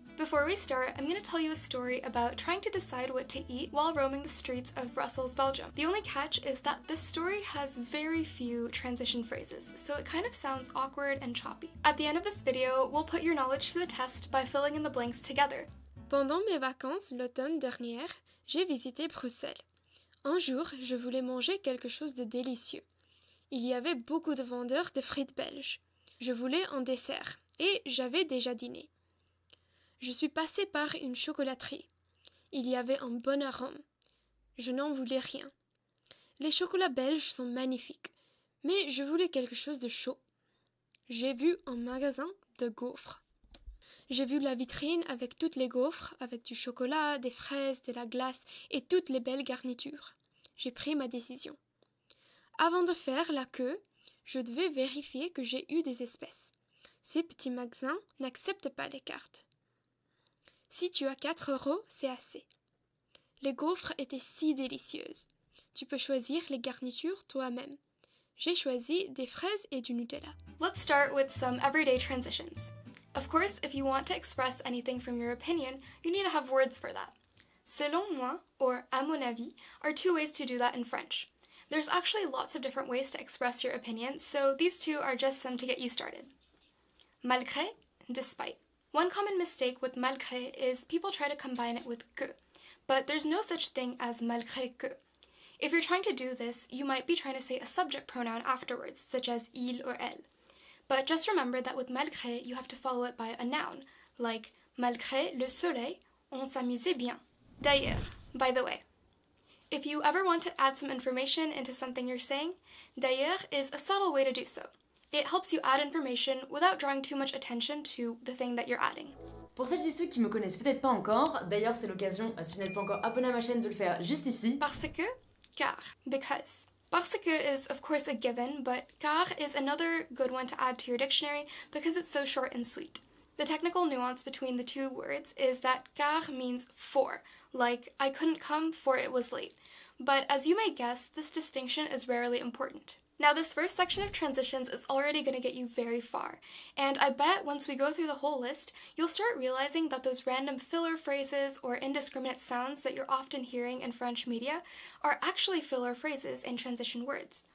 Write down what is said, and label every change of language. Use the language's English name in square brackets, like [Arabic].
[English] Before we start, I'm going to tell you a story about trying to decide what to eat while roaming the streets of Brussels, Belgium. The only catch is that this story has very few transition phrases, so it kind of sounds awkward and choppy. At the end of this video, we'll put your knowledge to the test by filling in the blanks together. [French] Pendant mes vacances l'automne dernier, j'ai visité Bruxelles. Un jour, je voulais manger quelque chose de délicieux. Il y avait beaucoup de vendeurs de frites belges. Je voulais un dessert et j'avais déjà dîné. Je suis passée par une chocolaterie. Il y avait un bon arôme. Je n'en voulais rien. Les chocolats belges sont magnifiques, mais je voulais quelque chose de chaud. J'ai vu un magasin de gaufres. J'ai vu la vitrine avec toutes les gaufres, avec du chocolat, des fraises, de la glace et toutes les belles garnitures. J'ai pris ma décision. Avant de faire la queue, je devais vérifier que j'ai eu des espèces. Ces petits magasins n'acceptent pas les cartes. Si tu as 4 €, c'est assez. Les gaufres étaient si délicieuses. Tu peux choisir les garnitures toi-même. J'ai choisi des fraises et du Nutella. [English] Let's start with some everyday transitions. Of course, if you want to express anything from your opinion, you need to have words for that. [French] Selon moi, [English] or [French] à mon avis, [English] are 2 ways to do that in French. There's actually lots of different ways to express your opinion, so these 2 are just some to get you started. Malgré, despite. One common mistake with malgré is people try to combine it with que, but there's no such thing as malgré que. If you're trying to do this, you might be trying to say a subject pronoun afterwards, such as il or elle. But just remember that with malgré, you have to follow it by a noun, like [French] malgré le soleil, on s'amusait bien. [English] D'ailleurs, by the way. If you ever want to add some information into something you're saying, d'ailleurs is a subtle way to do so. It helps you add information without drawing too much attention to the thing that you're adding. [French] Pour celles et ceux qui me connaissent peut-être pas encore, d'ailleurs c'est l'occasion, si vous n'êtes pas encore abonné à ma chaîne, de le faire juste ici. Parce que, car, [English] because. Parce que is of course a given, but car is another good one to add to your dictionary because it's so short and sweet. The technical nuance between the 2 words is that car means for, like I couldn't come for it was late. But as you may guess, this distinction is rarely important. Now this first section of transitions is already going to get you very far, and I bet once we go through the whole list, you'll start realizing that those random filler phrases or indiscriminate sounds that you're often hearing in French media are actually filler phrases and transition words.